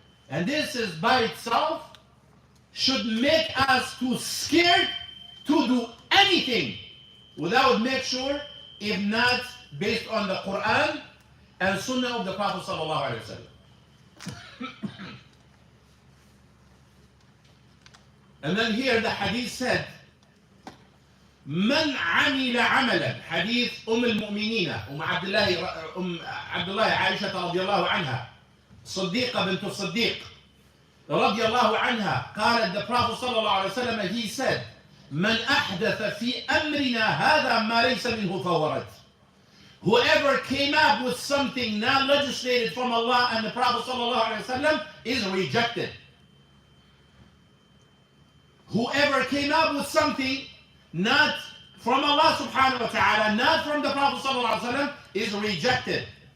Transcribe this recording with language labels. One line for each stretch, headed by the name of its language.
English: And this is by itself should make us too scared to do anything without make sure, if not based on the Quran and Sunnah of the Prophet sallallahu alaihi wasallam. And then here the hadith said,
Arabic: من عمل عملا, حديث المؤمنين عبد الله عائشة رضي الله عنها, صديقة بنت الصديق رضي الله عنها, قالت,
English: the Prophet
Arabic: صلى الله عليه وسلم,
English: he said,
Arabic: من أحدث في أمرنا هذا ما ليس منه فهو رد.
English: Whoever came up with something not legislated from Allah and the Prophet صلى الله عليه وسلم is rejected. Whoever came up with something not from Allah subhanahu wa ta'ala, not from the Prophet sallallahu alaihi wasallam, is rejected.